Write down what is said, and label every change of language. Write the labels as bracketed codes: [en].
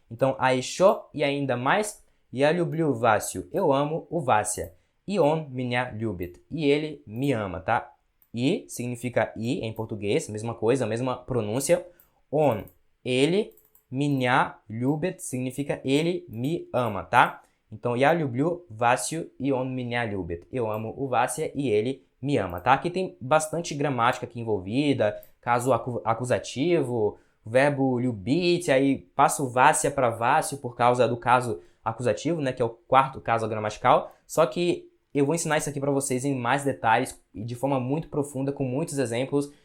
[pt] Então, a еще e ainda mais, [ru] я люблю Васю, [pt] eu amo o Vася, [ru] и он меня любит, [pt] e ele me ama, tá? E significa e em português, mesma coisa, mesma pronúncia. On, ele, [ru] меня любит, [pt] significa ele me ama, tá? [ru] Então, я люблю Васю и он меня любит. [pt] Eu amo o Vася e ele me ama, tá? Aqui tem bastante gramática aqui envolvida, caso acusativo, verbo любить, aí passa o Vася para Vácio por causa do caso acusativo, né? Que é o quarto caso gramatical. Só que eu vou ensinar isso aqui para vocês em mais detalhes e de forma muito profunda, com muitos exemplos.